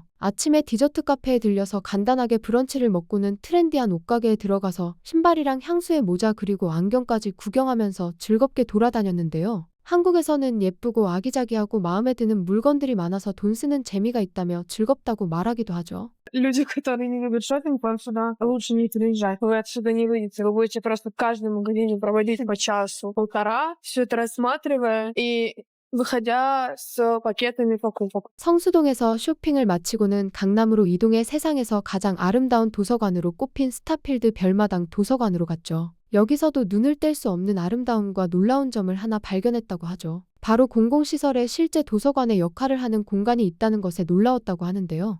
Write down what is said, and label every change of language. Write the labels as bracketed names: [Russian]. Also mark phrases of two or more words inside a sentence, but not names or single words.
[Korean] 아침에 디저트 카페에 들려서 간단하게 브런치를 먹고는 트렌디한 옷가게에 들어가서 신발이랑 향수의 모자 그리고 안경까지 구경하면서 즐겁게 돌아다녔는데요. 한국에서는 예쁘고 아기자기하고 마음에 드는 물건들이 많아서 돈 쓰는 재미가 있다며 즐겁다고 말하기도 하죠. [Russian] Люди, которые не любят шопинг, вам сюда лучше не приезжать. Вы отсюда не выйдете. Вы будете просто в каждом магазине проводить по часу, полтора, все это рассматривая и выходя с пакетами покупок. [Korean] 성수동에서 쇼핑을 마치고는 강남으로 이동해 세상에서 가장 아름다운 도서관으로 꼽힌 스타필드 별마당 도서관으로 갔죠. 여기서도 눈을 뗄 수 없는 아름다움과 놀라운 점을 하나 발견했다고 하죠. 바로 공공시설에 실제 도서관의 역할을 하는 공간이 있다는 것에 놀라웠다고 하는데요.